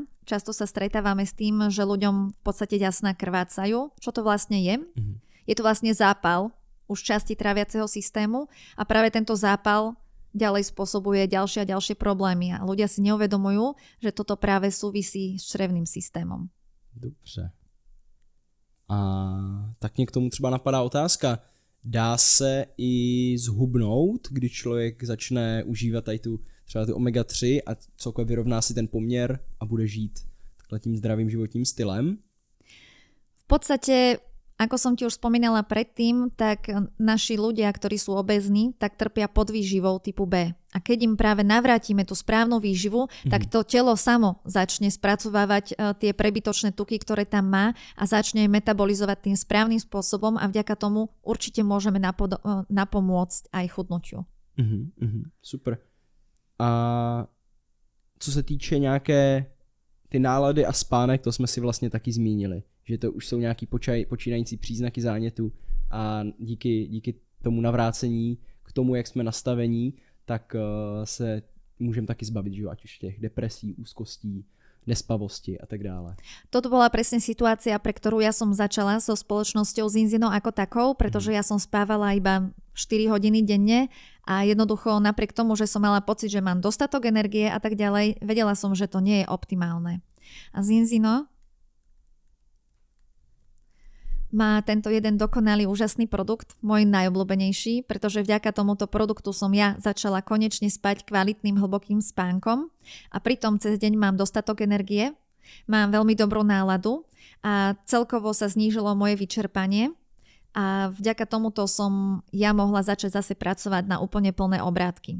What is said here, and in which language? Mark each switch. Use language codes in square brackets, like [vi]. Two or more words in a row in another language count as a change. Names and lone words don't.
[sk] Často sa stretávame s tým, že ľuďom v podstate ďasná krvácajú. Čo to vlastne je? Je to vlastne zápal už časti tráviaceho systému a práve tento zápal ďalej spôsobuje ďalšie a ďalšie problémy a ľudia si neuvedomujú, že toto práve súvisí s črevným systémom. [cs] Dobře. A tak mě k tomu třeba napadá otázka. Dá se i zhubnout, když člověk začne užívat tady třeba ty omega-3 a celkově vyrovná si ten poměr a bude žít takhle tím zdravým životním stylem? [sk] V podstate, ako som ti už spomínala predtým, tak naši ľudia, ktorí sú obézni, tak trpia podvýživou typu B. A keď im práve navrátime tú správnu výživu, tak to telo samo začne spracovávať tie prebytočné tuky, ktoré tam má a začne metabolizovať tým správnym spôsobom a vďaka tomu určite môžeme napomôcť aj chudnutiu. [cs] Super. A co se týče nějaké ty nálady a spánek, to jsme si vlastně taky zmínili, že to už jsou nějaký počínající příznaky zánětu a díky tomu navrácení k tomu, jak jsme nastavení, tak se môžem taky zbaviť, že ať už těch depresí, úzkostí, nespavosti a tak dále. [sk] Toto bola presne situácia, pre ktorú ja som začala so spoločnosťou Zinzino ako takou, pretože ja som spávala iba 4 hodiny denne a jednoducho napriek tomu, že som mala pocit, že mám dostatok energie a tak ďalej, vedela som, že to nie je optimálne. A Zinzino má tento jeden dokonalý, úžasný produkt, môj najobľúbenejší, pretože vďaka tomuto produktu som ja začala konečne spať kvalitným hlbokým spánkom a pritom cez deň mám dostatok energie, mám veľmi dobrú náladu a celkovo sa znížilo moje vyčerpanie a vďaka tomuto som ja mohla začať zase pracovať na úplne plné obrátky.